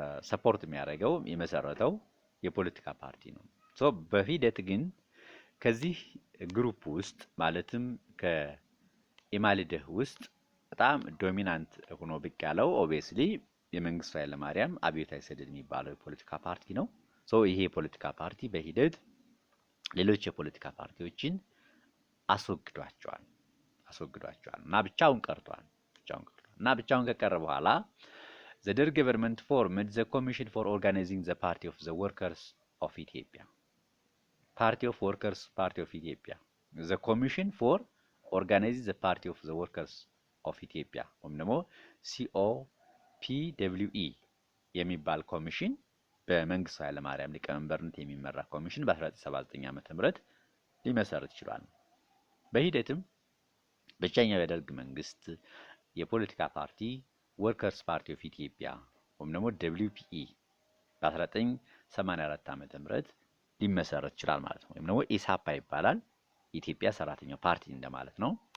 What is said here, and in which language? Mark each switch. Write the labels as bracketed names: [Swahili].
[Amharic] ሰፖርት የሚያደርገው የመሰረተው የፖለቲካ ፓርቲ ነው። በሂደት ግን ከዚህ ግሩፕ ውስጥ ማለትም ከኢማሊድህ ውስጥ በጣም ዶሚናንት ሆኖ ብቅ ያለው ኦብቪየስሊ የመንግስቱ ኃይለማርያም አብዮታዊ ሰደድ የሚባለው የፖለቲካ ፓርቲ ነው። ይሄ የፖለቲካ ፓርቲ በሂደት ሌሎች የፖለቲካ ፓርቲዎችን አስወግዷቸዋል እና ብቻውን ቀርቷል። እና ብቻውን ከቀረ በኋላ [English] the Derg government formed the Commission for Organizing the Party of the Workers of Ethiopia. Party of Workers, Party of Ethiopia. The Commission for Organizing the Party of the Workers of Ethiopia. [Amharic] ወይም ደግሞ COPWE የሚባል ኮሚሽን በመንግስቱ ኃይለማርያም ሊቀመንበርነት የሚመራ ኮሚሽን በ1979 ዓመተ ምህረት ሊመሰረት ይችላል። በሂደትም ብቸኛው የደርግ መንግስት የፖለቲካ ፓርቲ ወርከርስ ፓርቲ ኦፍ ኢትዮጵያ ወይም ደግሞ WPE በ1984 ዓመተ ምህረት ሊመሰረት ይችላል ማለት ነው። ወይም ደግሞ ኢሳፓ ይባላል። ኢትዮጵያ ሰራተኛው ፓርቲ እንደማለት ነው።